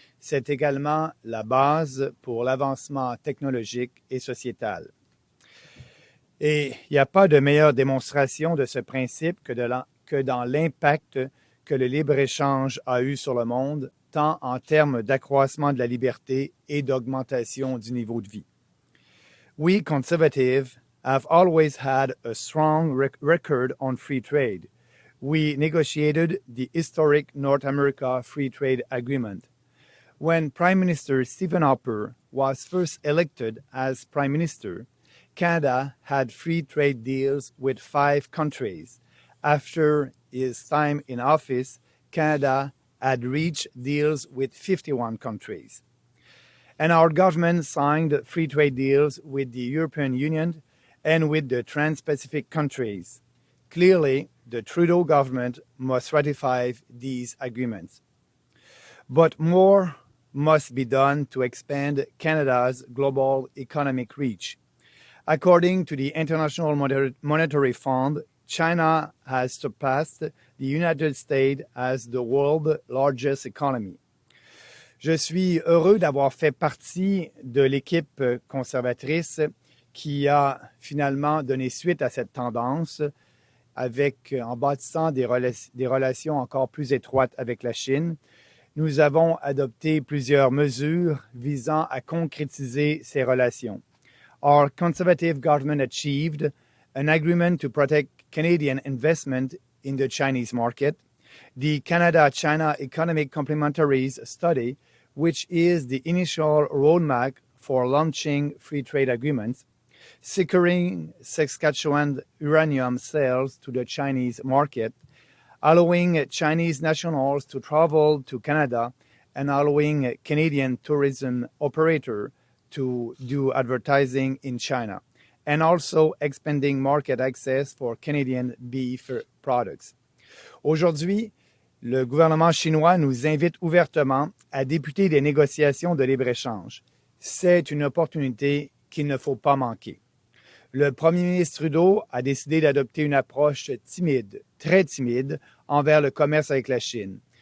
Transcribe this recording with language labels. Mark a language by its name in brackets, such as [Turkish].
[French] C'est également la base pour l'avancement technologique et sociétal. Et il n'y a pas de meilleure démonstration de ce principe que dans l'impact que le libre-échange a eu sur le monde, tant en termes d'accroissement de la liberté et d'augmentation du niveau de vie. [English] We conservatives have always had a strong record on free trade. We negotiated the historic North America Free Trade Agreement. When Prime Minister Stephen Harper was first elected as Prime Minister, Canada had free trade deals with 5 countries. After his time in office, Canada had reached deals with 51 countries. And our government signed free trade deals with the European Union and with the Trans-Pacific countries. Clearly, the Trudeau government must ratify these agreements. But more must be done to expand Canada's global economic reach. According to the International Monetary Fund, China has surpassed the United States as the world's largest economy. [French] Je suis heureux d'avoir fait partie de l'équipe conservatrice qui a finalement donné suite à cette tendance en bâtissant des relations encore plus étroites avec la Chine. Nous avons adopté plusieurs mesures visant à concrétiser ces relations. [English] Our conservative government achieved an agreement to protect Canadian investment in the Chinese market, the Canada-China Economic Complementaries Study, which is the initial roadmap for launching free trade agreements, securing Saskatchewan uranium sales to the Chinese market, allowing Chinese nationals to travel to Canada, and allowing Canadian tourism operators to do advertising in China, and also expanding market access for Canadian beef products. [French] Aujourd'hui, le gouvernement chinois nous invite ouvertement à débuter des négociations de libre-échange. C'est une opportunité qu'il ne faut pas manquer. Le premier ministre Trudeau a décidé d'adopter une approche timide, très timide, envers le commerce avec la Chine.